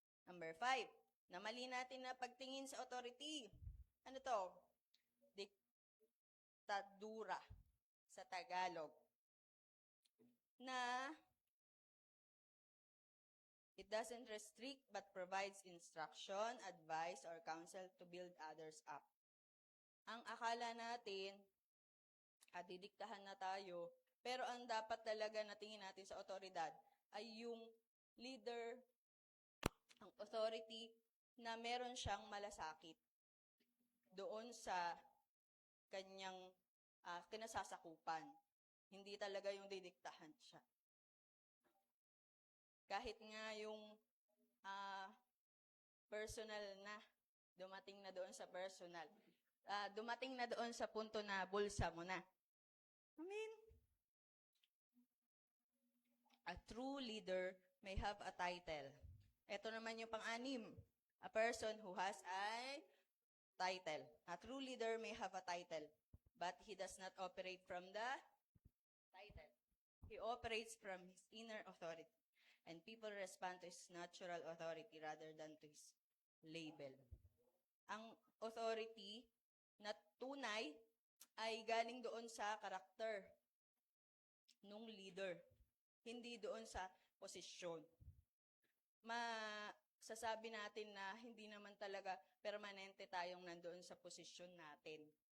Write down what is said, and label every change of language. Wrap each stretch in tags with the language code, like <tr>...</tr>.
<en>Number 5,</en> <tl>namali natin na pagtingin sa authority. Ano to? Diktadura sa Tagalog.</tl> <en>Na it doesn't restrict but provides instruction, advice, or counsel to build others up.</en> <tl>Ang akala natin, didiktahan na tayo, pero ang dapat talaga na tingin natin sa otoridad ay yung leader, ang authority, na meron siyang malasakit doon sa kanyang kinasasakupan. Hindi talaga yung didiktahan siya. Kahit nga yung personal na, dumating na doon sa personal. Dumating na doon sa punto na bulsa mo na.</tl> <en>A true leader may have a title.</en> <tl>Ito naman yung pang-anim.</tl> <en>A person who has a title. A true leader may have a title, but he does not operate from the title. He operates from his inner authority. And people respond to his natural authority rather than to his label.</en> <tl>Ang authority na tunay ay galing doon sa karakter nung leader, hindi doon sa posisyon. Masasabi natin na hindi naman talaga permanente tayong nandoon sa posisyon natin.</tl>